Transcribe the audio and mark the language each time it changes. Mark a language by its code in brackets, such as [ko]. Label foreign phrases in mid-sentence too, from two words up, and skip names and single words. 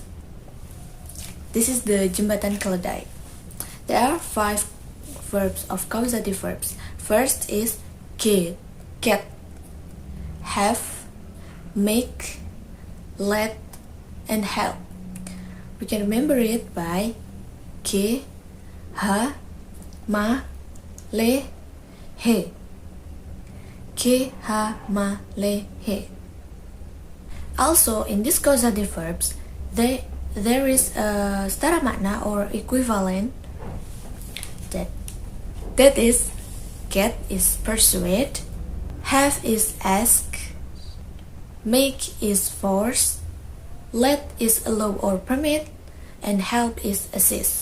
[en] This is the [id] jembatan keledai. [en] There are 5 verbs of causative verbs. First is get, have, make, let, and help. We can remember it by ke, ha, ma, le, he. Ke, ha, ma, le, he. Also, in these causative verbs, there is a [id] setara makna [en] or equivalent that is get is persuade, have is ask, make is force, let is allow or permit, and help is assist.